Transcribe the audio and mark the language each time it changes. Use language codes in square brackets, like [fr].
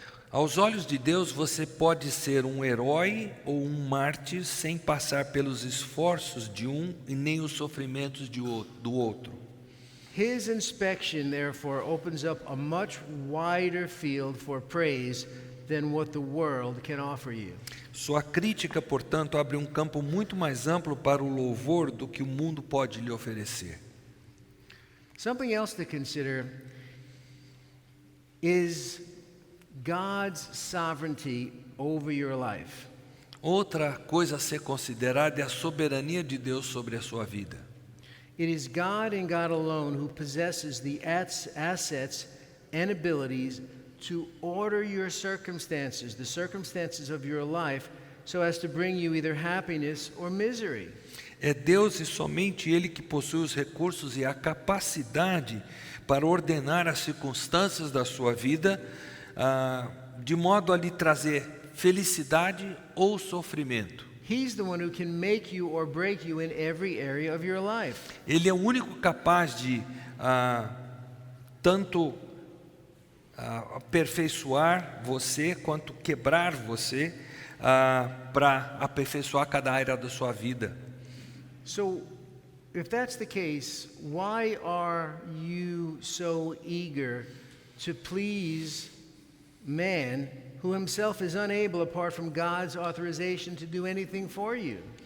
[pt] Aos olhos de Deus, você pode ser um herói ou um mártir sem passar pelos esforços de um e nem os sofrimentos do outro. [en] His inspection, therefore, opens up a much wider field for praise than what the world can offer you. [pt] Sua crítica, portanto, abre um campo muito mais amplo para o louvor do que o mundo pode lhe oferecer. [en] Something else to consider is God's sovereignty over your life. [pt] Outra coisa a ser considerada é a soberania de Deus sobre a sua vida. [en] It is God and God alone who possesses the assets and abilities to order your circumstances, the circumstances of your life, so as to bring you either happiness or misery. [pt] É Deus e somente Ele que possui os recursos e a capacidade para ordenar as circunstâncias da sua vida, de modo a lhe trazer felicidade ou sofrimento. [en] He's the one who can make you or break you in every area of your life. [pt] Ele é o único capaz de tanto aperfeiçoar você quanto quebrar você para aperfeiçoar cada área da sua vida. [en] So, if that's the case, why are you so eager to please man who himself is unable, apart from God's authorization, to do anything for you?